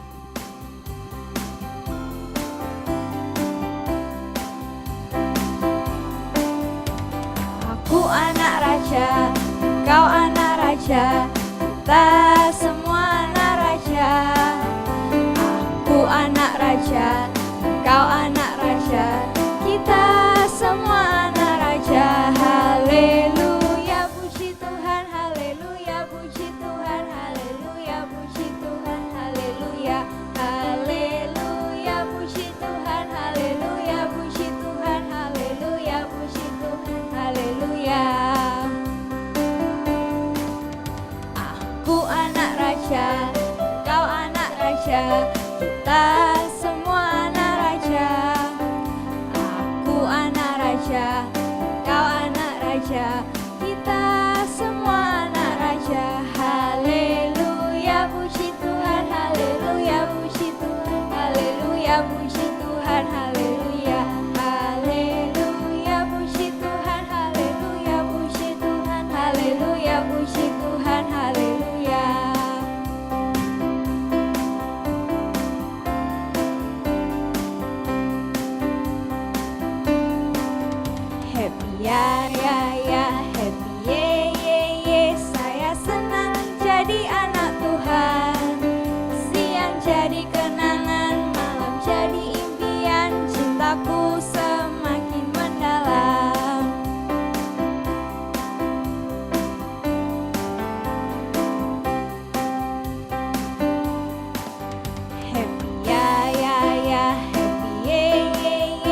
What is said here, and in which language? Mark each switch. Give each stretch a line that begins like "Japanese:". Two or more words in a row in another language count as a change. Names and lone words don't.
Indonesian: Aku anak raja, kau anak raja, kita semua anak raja. Aku anak raja, kau anak raja, kita semua anak raja. Haleluya, puji Tuhan, haleluya, puji Tuhan, haleluya, puji Tuhan, haleluya. Haleluya, puji Tuhan, haleluya, puji Tuhan, haleluya, puji Tuhan, haleluya. Aku anak raja, kau anak raja, kita semua anak raja. Aku anak raja, kau anak raja, kita semua anak raja. Haleluya, puji Tuhan, haleluya, puji Tuhan, haleluya, puji Tuhan, haleluya. Haleluya, puji Tuhan, haleluya, puji Tuhan, haleluya, puji Tuhan, haleluya.
English: Happy ya ya ya, happy ye ye ye.
Indonesian: Saya senang jadi anak Tuhan. Siang jadi kenangan, malam jadi impian. Cintaku semakin mendalam.
English: Happy ya ya ya, happy ye ye ye.